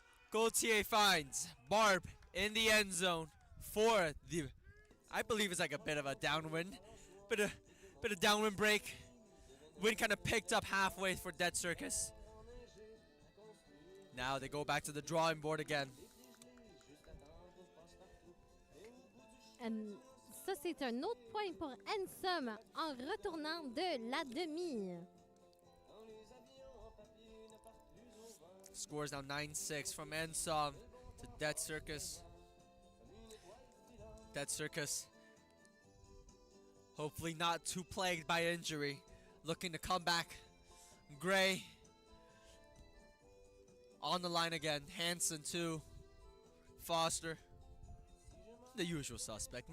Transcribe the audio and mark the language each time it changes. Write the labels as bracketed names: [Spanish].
[English] Gauthier finds Barb in the end zone for the, I believe it's like a bit of a downwind. Bit of downwind break. Wind kind of picked up halfway for Dead Circus. Now they go back to the drawing board again. [French] Ça, c'est un autre point pour NSOM en retournant de la demi. [English] Scores now 9-6 from NSOM to Dead Circus. Dead Circus, hopefully not too plagued by injury, looking to come back. Gray on the line again. Hansen too. Foster. The usual suspect.